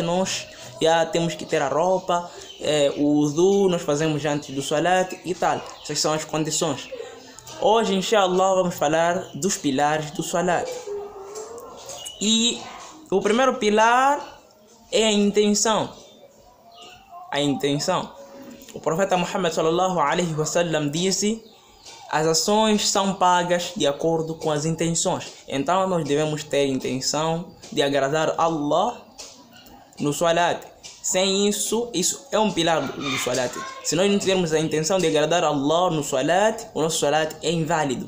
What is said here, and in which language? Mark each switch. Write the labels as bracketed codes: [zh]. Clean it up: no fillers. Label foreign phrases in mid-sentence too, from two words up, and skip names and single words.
[pt] Nós já temos que ter a roupa, o wudu nós fazemos antes do Salat e tal. Essas são as condições. Hoje, inshallah, vamos falar dos pilares do Salat. E o primeiro pilar é a intenção. A intenção. O profeta Muhammad [ar] صلى الله عليه وسلم [pt] disse: as ações são pagas de acordo com as intenções. Então nós devemos ter intenção de agradar Allah no Salat. Sem isso é um pilar do Salat. Se nós não tivermos a intenção de agradar Allah no Salat, o nosso Salat é inválido.